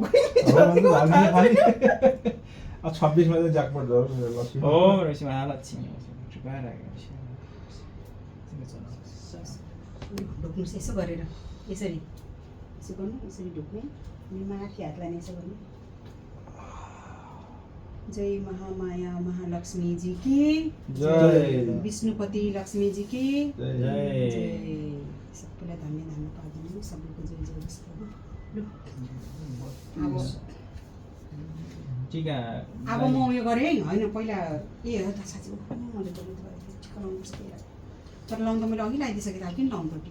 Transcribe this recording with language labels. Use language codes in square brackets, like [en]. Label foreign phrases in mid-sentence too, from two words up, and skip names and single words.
[ne] 26 मा चाहिँ ज्याकपोट झर्छ हो रहेछ महालक्ष्मी ढोक्नुहोस् यसो गरेर यसरी यसो गर्नु यसरी ढोक्ने अनि माथि हात लाने यसो गर्नु। [hi] जय महामाया महालक्ष्मी जी की जय, विष्णुपति लक्ष्मी जी की जय। [ne] सबैलाई धन्य धन्य पाइदिनु। सबैको जय जय होस् प्रभु। अब टिका अब म उयो गरेँ है। होइन पहिला ए हो त साँच्ची मैले त टिका लाउनुपर्छ त्यही तर लाउनु त मैले अघि लगाइदिइसकेँ त अब किन लाउनु त टिका